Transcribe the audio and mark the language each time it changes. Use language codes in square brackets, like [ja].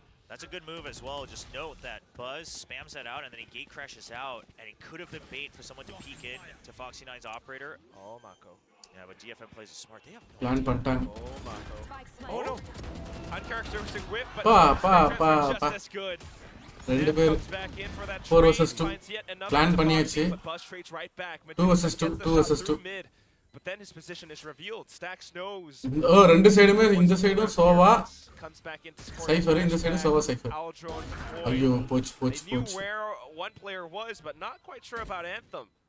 [en] That's a good move as well. Just note that Buzz spams that out and then he gate crashes out, and it could have been bait for someone to peek in to Foxy9's operator. Oh, Mako. Yeah, but DFM plays it smart. They have no [ta] Plan பண்ணிட்டாங்க. [en] Oh, Mako. Oh, no. Uncharacteristic whip, but just as good. [ta] ரெண்டு பேர் [en] 4 versus 2 [ta] plan பண்ணியாச்சு. [en] 2 versus 2. But then his position is revealed. Stacks knows. [ta] ரெண்டு சைடுமே இந்த சைடும் சோவா cipher இந்த side சோவா cipher. ஐயோ போச்சு. [en] Knew where one player was, but not quite sure about Anthem.